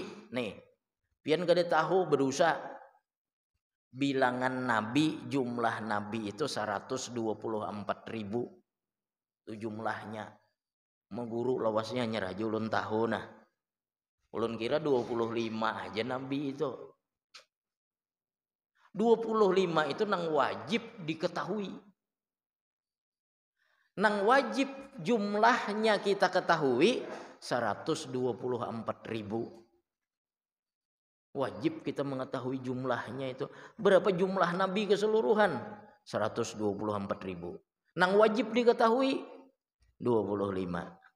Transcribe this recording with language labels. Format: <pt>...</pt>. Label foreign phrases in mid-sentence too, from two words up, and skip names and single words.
<bjn>Nih, pian kada tahu berusaha bilangan nabi, jumlah nabi itu 124.000 itu jumlahnya. Mengguru lawasnya nyerah ulun tahu nah. Ulun kira 25 aja nabi itu. 25 itu nang wajib diketahui. Nang wajib jumlahnya kita ketahui 124.000.</bjn> <id>Wajib kita mengetahui jumlahnya itu. Berapa jumlah nabi keseluruhan?</id> <bjn>124.000. Nang wajib diketahui 25.</bjn>